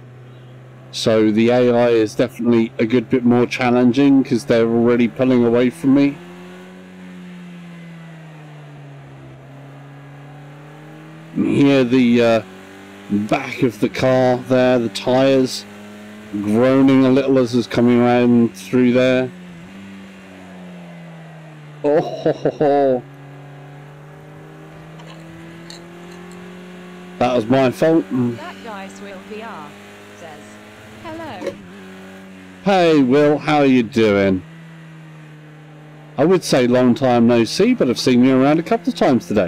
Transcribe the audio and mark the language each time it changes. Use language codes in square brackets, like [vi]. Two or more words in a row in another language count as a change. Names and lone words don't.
[en] So the AI is definitely a good bit more challenging because they're already pulling away from me. Here the back of the car there, the tyres groaning a little as it's coming around through there. Oh ho, ho, ho. That was my fault. That guy's Will VR says, hello. Hey Will, how are you doing? I would say long time no see, but I've seen you around a couple of times today.